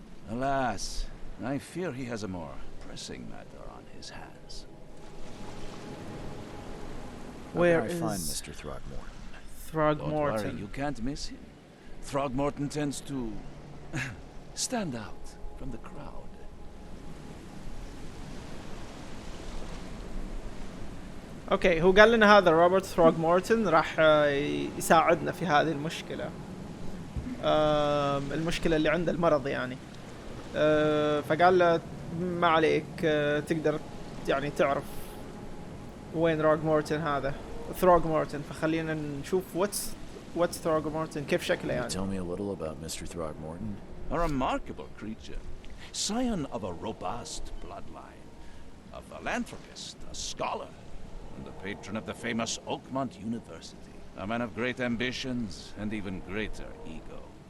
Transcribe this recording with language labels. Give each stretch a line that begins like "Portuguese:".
English: Alas, I fear he has a more pressing matter on his hands. Where How can I is find Mr. Throgmorton? Throgmorton? Don't worry, you can't miss him. Throgmorton tends to stand out from the crowd.
Arabic: اوكي، هو قال لنا هذا روبرت ثروغمورتون راح يساعدنا في هذه المشكلة، المشكلة اللي عنده المرض يعني. فقال له ما عليك، تقدر يعني تعرف وين ثروغمورتون هذا، ثروغمورتون. فخلينا نشوف
English: what's
Arabic: ثروغمورتون، كيف شكله يعني.
English: Tell me a little about Mr. Throgmorton. A remarkable creature, scion of a robust bloodline, a philanthropist, a scholar, and the patron of the famous Oakmont University. A man of great ambitions and even greater ego.